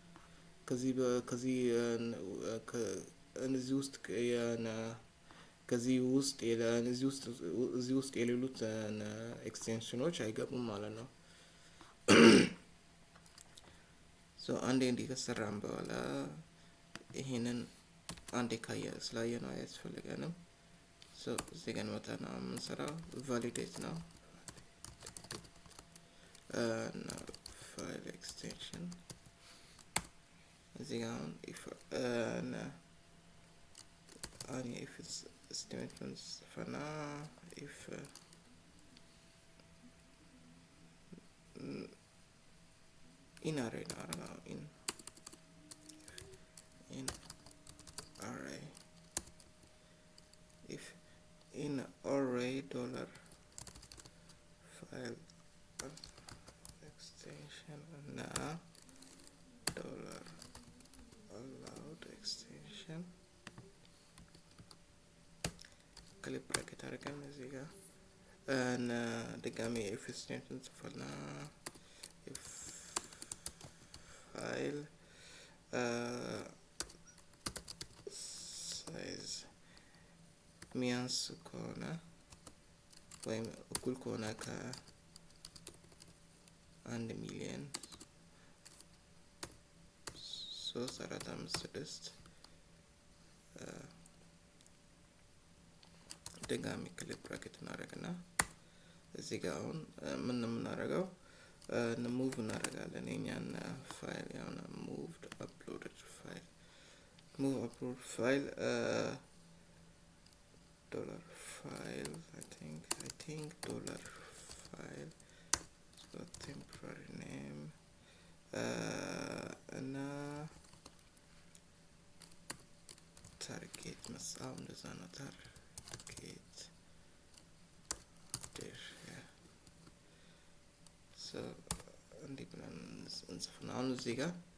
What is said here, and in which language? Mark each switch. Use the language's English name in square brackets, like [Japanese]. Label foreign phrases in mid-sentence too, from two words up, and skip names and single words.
[Amharic] እዚህ ውስጥ የሌሉት ኤክስቴንሽኖች አይገቡም ማለት ነው። ሶ አንዴ እንዲህ ከሰራን በኋላ ይሄንን አንዴ ስላየ ነው አያስፈልገንም። ሶ እዚህ ጋር እንመጣና የምንሰራው ቫሊዴት ነው። ፋይል ኤክስቴንሽን እዚህ ጋር [English] if statements [Amharic] ፈና [English] if in array in array if in array dollar file extension [Amharic] እና [English] dollar allowed extension [Amharic] ክሊፕ ብራኬት አድርገን እዚህ ጋር እና ድጋሚ [English] if extension [Amharic] ጽፈና [English] if file size [Amharic] ሚያንስ ከሆነ ወይም እኩል ከሆነ ከ1 ሚሊዮን 3456 ድጋሚ ክሊፕ ብራኬት እናደርግና እዚህ ጋር አሁን ምን የምናደርገው ሙቭ እናደርጋለን የኛን ፋይል ያውና [English] moved uploaded file move upload file dollar file I think dollar file it's got temporary name [Amharic] እና ታርጌት መጻፍ እንደዛ ነው። ታርጌት [English] there [Amharic] so እንዲህ ብለን እንጽፍና አሁን እዚህ ጋር